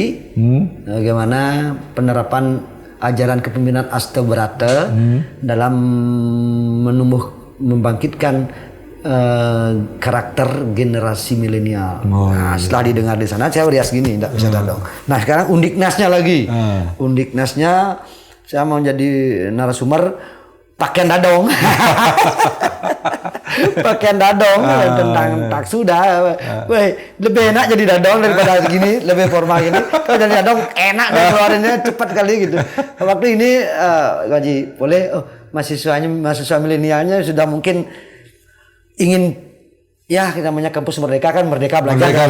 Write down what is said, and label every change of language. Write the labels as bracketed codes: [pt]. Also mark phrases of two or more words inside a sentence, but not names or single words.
[id] Bagaimana penerapan ajaran kepemimpinan Astabrata dalam membangkitkan karakter generasi milenial. Setelah didengar di sana, saya rias gini, tidak bisa dong. Nah sekarang undiknasnya lagi, undiknasnya saya mau jadi narasumber pakaian dadong. Pakaian dadong tentang taksuda. Lebih enak jadi dadong daripada gini, lebih formal gini. Kalau jadi dadong enak deh keluarinnya cepat kali gitu. Waktu ini Gaji boleh mahasiswa milenialnya sudah mungkin ingin kita namanya kampus merdeka kan merdeka belajar.